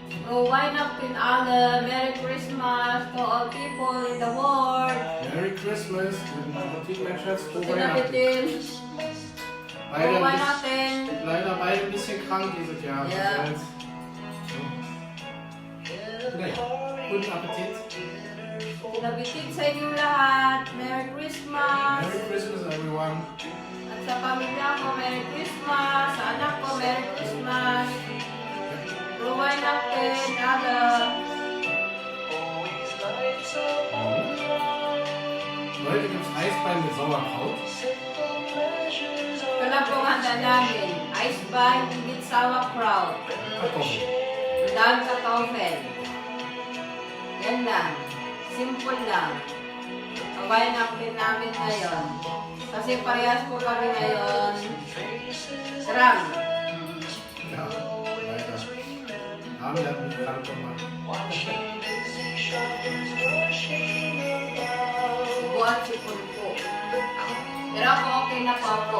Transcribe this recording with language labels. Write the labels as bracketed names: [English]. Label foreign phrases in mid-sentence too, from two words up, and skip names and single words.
[English] Why not [German] in alle [English] Merry Christmas to all people in the world. Merry Christmas. [German] Guten Appetit, mein Schatz. Frohe Guten Weihnachten. Appetit. Frohe Weihnachten. Leider beide ein bisschen krank dieses Jahr. Ja. Naja, guten Appetit. Guten Appetit [Filipino] sa inyong lahat. [English] Merry Christmas. Merry Christmas, everyone. [Filipino] At sa pamilya ko, [English] Merry Christmas. [Filipino] Sa anak ko, [English] Merry Christmas. [German] Frohe Weihnachten, alle. Heute gibt es Eisbein mit Sauerkraut. [Filipino] Ito na po ang handa namin. [English] Eisbein with sauerkraut. [German] Kartoffeln. [Filipino] Dahil sa Kartoffeln. Yan lang. Simple lang. Ang Weihnachten namin ngayon. Kasi parehas po kami ngayon. Sarang. [German] Ja, weiter. Abend hat mich krank gemacht. [Filipino] Buat sipon po. Pero ako okay na po ako.